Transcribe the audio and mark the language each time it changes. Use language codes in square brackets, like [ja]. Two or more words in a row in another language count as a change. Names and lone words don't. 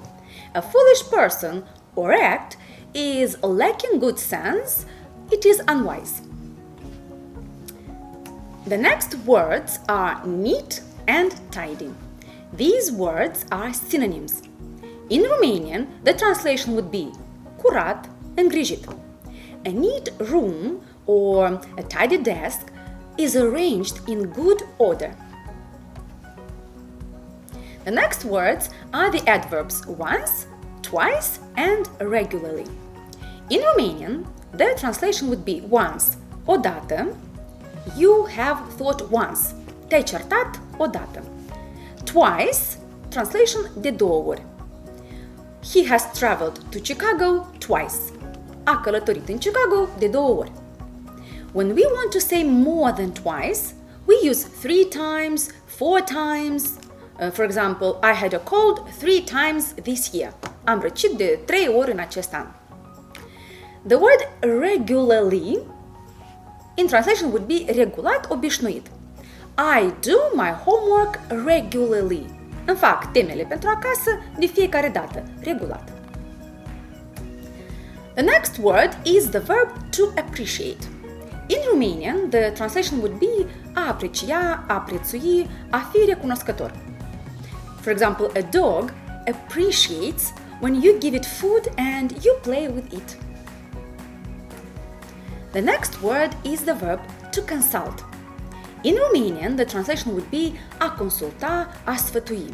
[en] A foolish person or act is lacking good sense, it is unwise. The next words are neat and tidy. These words are synonyms. In Romanian, the translation would be [ro] curat, îngrijit. [en] A neat room or a tidy desk is arranged in good order. The next words are the adverbs once, twice, and regularly. In Romanian, their translation would be once, odată, you have thought once, [ro] te-ai certat odată. [en] Twice, translation [ro] de două ori. [en] He has traveled to Chicago twice. [ro] A călătorit în Chicago de două ori. [en] When we want to say more than twice, we use 3 times, 4 times. For example, I had a cold 3 times this year. [ro] Am răcit de 3 ori în acest an. [en] The word regularly in translation would be [ro] regulat, obișnuit. [en] I do my homework regularly. [ro] Îmi fac temele pentru acasă de fiecare dată, regulat. [en] The next word is the verb to appreciate. In Romanian, the translation would be [ro] a aprecia, a prețui, a fi recunoscător. [en] For example, a dog appreciates when you give it food and you play with it. The next word is the verb to consult. In Romanian, the translation would be [ro] a consulta, a sfătui.